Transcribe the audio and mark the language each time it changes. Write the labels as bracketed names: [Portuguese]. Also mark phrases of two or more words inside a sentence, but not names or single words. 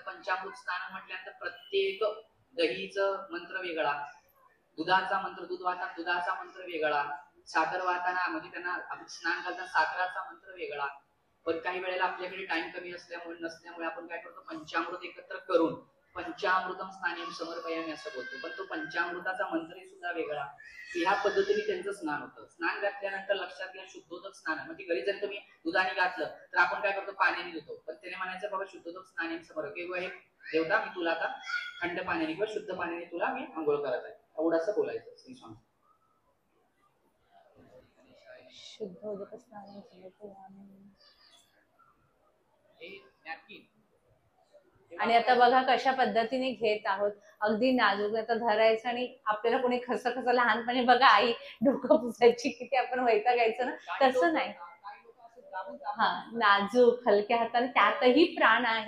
[Marathi] पंचामृत स्नान म्हटल्यानंतर प्रत्येक दहीचं मंत्र वेगळा, दुधाचा मंत्र, दूध वाहताना दुधाचा मंत्र वेगळा, साखर वाहताना म्हणजे त्यांना स्नान घालताना साखराचा मंत्र वेगळा. पण काही वेळेला आपल्याकडे टाइम कमी नसल्यामुळे आपण काय करतो, पंचामृत एकत्र करून [Sanskrit] पंचामृतम स्नानेम समर्पयामि [Marathi] असं बोलतो, पण तो पंचामृताचा मंत्र सुद्धा वेगळा. ह्या पद्धतीने त्यांचं स्नान होतं. स्नान घातल्यानंतर लक्षात घ्या, शुद्धोदक स्नान, म्हणजे घरी जर तुम्ही दुधाने घातलं तर आपण काय करतो, पाण्याने धुतो, पण त्याने म्हणायचं बाबा [Sanskrit] शुद्धोदक स्नानेम समर्पयामि, [Marathi] किंवा हे देवता मी तुला आता थंड पाण्याने किंवा शुद्ध पाण्याने तुला मी आंघोळ करत आहे, एवढंसं बोलायचं. श्री स्वामी. [Sanskrit] शुद्धोदक स्नान समर्पयामि. [Marathi] आणि आता बघा कशा पद्धतीने घेत आहोत, अगदी नाजूक. आता धरायचं आणि आपल्याला कोणी खसखस लहानपणी बघा आई डोकं पुसायची, किती आपण वैतागायचं ना, तसं नाही. हा, नाजूक हलक्या हाताने, त्यातही प्राण आहे.